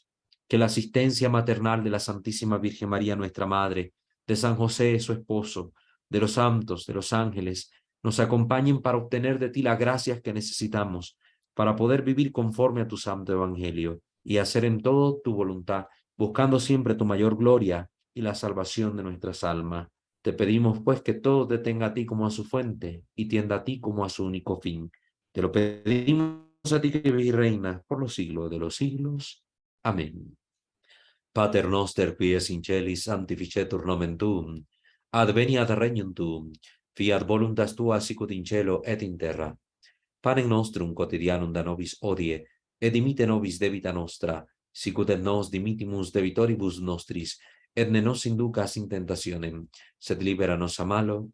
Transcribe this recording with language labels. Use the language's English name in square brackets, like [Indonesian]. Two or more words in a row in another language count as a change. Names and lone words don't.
[Spanish] Que la asistencia maternal de la Santísima Virgen María, nuestra Madre, de San José, su esposo, de los santos, de los ángeles, nos acompañen para obtener de ti las gracias que necesitamos para poder vivir conforme a tu Santo Evangelio y hacer en todo tu voluntad, buscando siempre tu mayor gloria y la salvación de nuestras almas. Te pedimos, pues, que todo te tenga a ti como a su fuente y tienda a ti como a su único fin. Te lo pedimos a ti que vives y reinas por los siglos de los siglos. Amén. [Latin] Pater noster, qui es in celis, sanctificetur nomen tuum. Adveniat regnum tuum. Fiat voluntas tua sicut in cielo et in terra. Panem nostrum quotidianum da nobis hodie, et dimite nobis debita nostra, sicut et nos dimittimus debitoribus nostris, et ne nos inducas in tentationem, sed libera nos a malo.